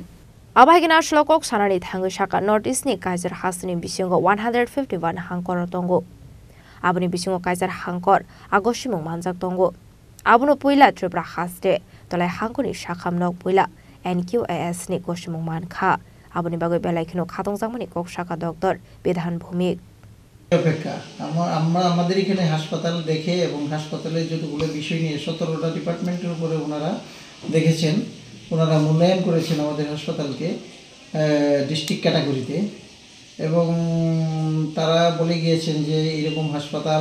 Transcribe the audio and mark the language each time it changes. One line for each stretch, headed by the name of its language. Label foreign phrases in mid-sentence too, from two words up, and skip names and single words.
Kok Borok: Abhaigina shlokok sanani thangu saka Northeast ni Kaiser hasni bisingo 151 hangkor tongo. Abuni bisingo Kaiser hangkor agoshimung manjak tongo. Abuno puila Tripura haste dolai hangkoni sakhamnok puila NQAS ni goshimung mankha. Abuni bagoi belaikino khatong jangmani kok saka Dr. Bidan Bhumik
Bangla: অপেক্ষা আমরা আমাদের এখানে হাসপাতাল দেখে এবং হাসপাতালে যতগুলো বিষয় নিয়ে 17টা ডিপার্টমেন্টের উপরে ওনারা দেখেছেন ওনারা মূল্যায়ন করেছেন আমাদের হাসপাতালকে
English: district category
Bangla: এবং তারা বলে গিয়েছেন যে এরকম হাসপাতাল